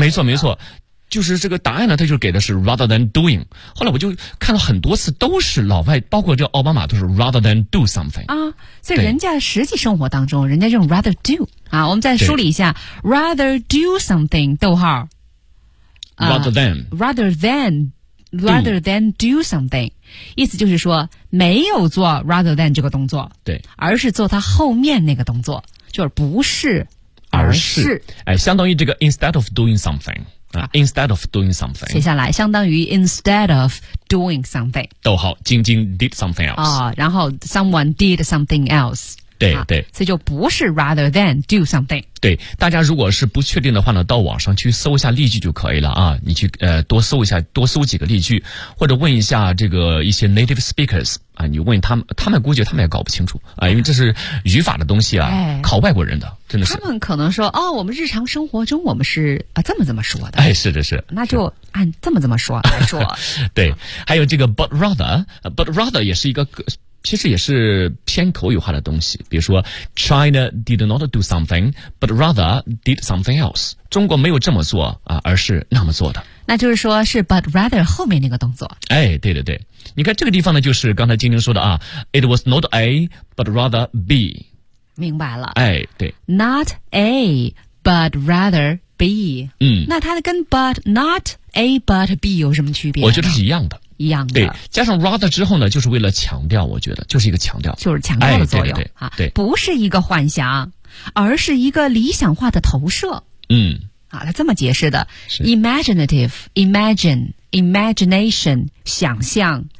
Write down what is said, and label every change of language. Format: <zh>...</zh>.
<zh>没错没错。就是这个答案呢，他就给的是</zh> <en>rather than doing。</en> <zh>后来我就看了很多次，都是老外，包括这奥巴马，都是</zh> <en>rather than do something。</en> <zh>啊，所以人家实际生活当中，人家用</zh> <en>rather do。</en> <zh>啊，我们再梳理一下</zh> <en>rather do something，</en> <zh>逗号。</zh> <en>Rather than do something，</en> <zh>意思就是说没有做 rather than 这个动作，对，而是做他后面那个动作，就是不是而是，哎，相当于这个</zh> <en>instead of doing something。 Instead of doing something，</en> <zh>写下来相当于</zh> <en>instead of doing something，</en> <zh>逗号，</zh> <en>晶晶 did something else、</en> <zh>然后</zh> <en>someone did something else，</en> <zh>对对，所以就不是</zh> <en>rather than do something。</en> <zh>对，大家如果是不确定的话呢，到网上去搜一下例句就可以了啊，你去多搜一下，多搜几个例句，或者问一下这个一些 native speakers 啊，你问他们估计他们也搞不清楚啊，因为这是语法的东西啊，考外国人的。真的是他们可能说哦，我们日常生活中我们是这么这么说的，哎，是的是，那就按这么这么说来说。对，还有这个 but rather 也是一个，其实也是偏口语化的东西，比如说</zh> <en>China did not do something but rather did something else，</en> <zh>中国没有这么做啊，而是那么做的，那就是说是 but rather 后面那个动作。哎，对对对，你看这个地方呢，就是刚才晶晶说的啊，</zh> <en>it was not A but rather B，</en> <zh>明白了，哎，对</zh> <en>，not a but rather b，</en> <zh>嗯，那它跟</zh> <en>but not a but b</en> <zh>有什么区别？我觉得是一样的，一样的。对，加上 rather 之后呢，就是为了强调，我觉得就是一个强调，就是强调的作用，哎，对对对啊，对，不是一个幻想，而是一个理想化的投射，嗯，啊，他这么解释的 ，imagination 想象，</zh>